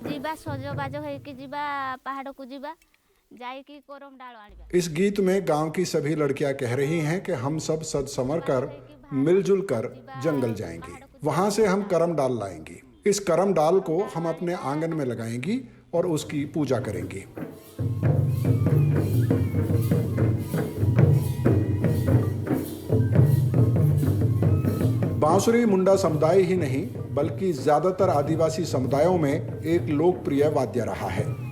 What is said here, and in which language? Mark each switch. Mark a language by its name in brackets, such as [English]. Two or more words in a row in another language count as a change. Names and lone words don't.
[Odia] ଯିବା ସଜବାଜ ହେଇକି ଯିବା ପାହାଡ଼କୁ ଯିବା ଯାଇକି କରମ ଡାଳ ଆଣିବା। [Hindi] इस गीत में गांव की सभी लड़कियां कह रही हैं कि हम सब सज संवर कर मिलजुल कर जंगल जाएंगी, वहां से हम करम डाल लाएंगी। इस करम डाल को हम अपने आंगन में लगाएंगी और उसकी पूजा करेंगी। बांसुरी मुंडा समुदाय ही नहीं बल्कि ज्यादातर आदिवासी समुदायों में एक लोकप्रिय वाद्य रहा है।